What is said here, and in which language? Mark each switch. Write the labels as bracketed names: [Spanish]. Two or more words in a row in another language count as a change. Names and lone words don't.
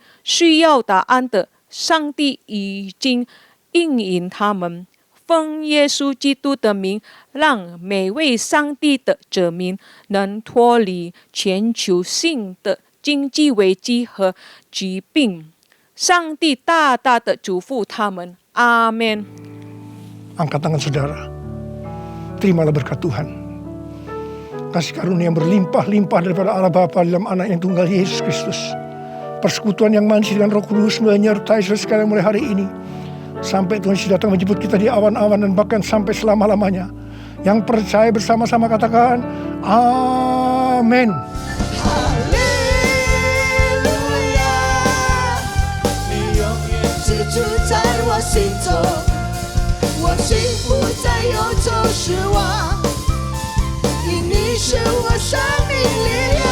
[Chinese] 需要答案的，上帝已经应允他们。奉耶稣基督的名，让每位上帝的子民能脱离全球性的经济危机和疾病。上帝大大的祝福他们，阿们。 [Indonesian] Angkat tangan saudara, terimalah berkat Tuhan. Kasih karunia yang berlimpah-limpah daripada Allah Bapa dalam anak yang tunggal Yesus Kristus. Persekutuan yang manis dengan Roh Kudus menyertai saudara sekalian mulai hari ini. Sampai Tuhan Yesus datang menjemput kita di awan-awan dan bahkan sampai selama-lamanya. Yang percaya bersama-sama katakan, Amin. [Chinese] 住在我心中，我幸福再有就失望，因你是我生命力量。